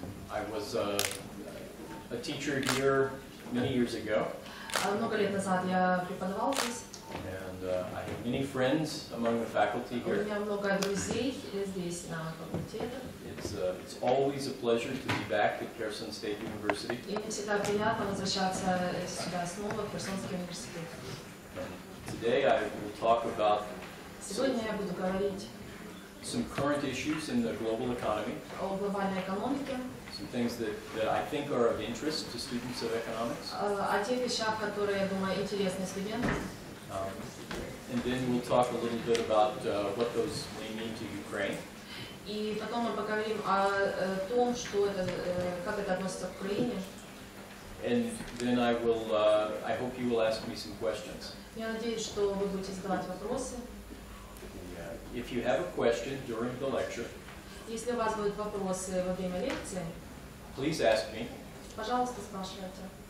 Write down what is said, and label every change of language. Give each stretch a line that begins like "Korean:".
English: I was a teacher here many years ago,
Russian: Много лет назад я преподавал здесь.
English: and I have many friends among the faculty
Russian: У
English: here.
Russian: меня много друзей здесь на факультете.
English: It's always a pleasure to be back at Kherson State University.
Russian: И мне всегда приятно возвращаться сюда снова, в Херсонский университет.
English: Today I will talk about
Russian: Сегодня я буду говорить
English: some current issues in the global economy,
Russian: о глобальной экономике,
English: some things that I think are of interest to students of economics.
Russian: о тех вещах, которые, я думаю, интересны студентам.
English: And then we'll talk a little bit about what those may mean to Ukraine.
Russian: И потом мы поговорим о том, что это, как это относится к Украине.
English: And then I hope you will ask me some questions.
Russian: Я надеюсь, что вы будете задавать вопросы.
English: If you have a question during the lecture,
Russian: Если у вас будут вопросы во время лекции,
English: please ask me.
Russian: пожалуйста, спрашивайте.